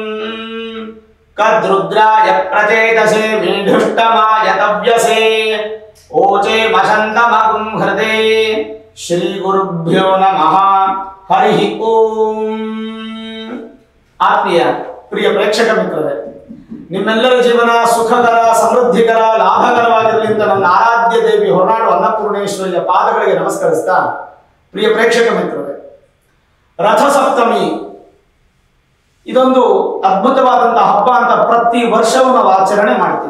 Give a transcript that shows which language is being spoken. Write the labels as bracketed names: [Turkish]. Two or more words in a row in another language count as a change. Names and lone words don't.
[Sanskrit] कद्रुद्राय प्रचेतसे मीढुष्टमाय तव्यसे ओचे मशन्तमगुं हृदे श्री गुरुभ्यो नमः हरि ओम। [Kannada] ಆತ್ಮೀಯ ಪ್ರಿಯ ಪ್ರೇಕ್ಷಕ ಮಿತ್ರರೇ, ನಿಮ್ಮೆಲ್ಲರ ಜೀವನ ಸುಖಕರ ಸಮೃದ್ಧಿಕರ ಲಾಭಕರವಾಗಿರಲಿ ಅಂತ ನನ್ನ ಆರಾಧ್ಯ ದೇವಿ ಹೊರನಾಡು ಅನ್ನಪೂರ್ಣೇಶ್ವರಿಯ ಪಾದಗಳಿಗೆ ನಮಸ್ಕರಿಸ್ತಾ, ಪ್ರಿಯ ಪ್ರೇಕ್ಷಕ ಮಿತ್ರರೇ, ರಥಸಪ್ತಮಿ ಇದೊಂದು ಅದ್ಭುತವಾದಂತಹ ಹಬ್ಬ ಅಂತ ಪ್ರತಿ ವರ್ಷವೂ ನಾವು ಆಚರಣೆ ಮಾಡ್ತೀವಿ.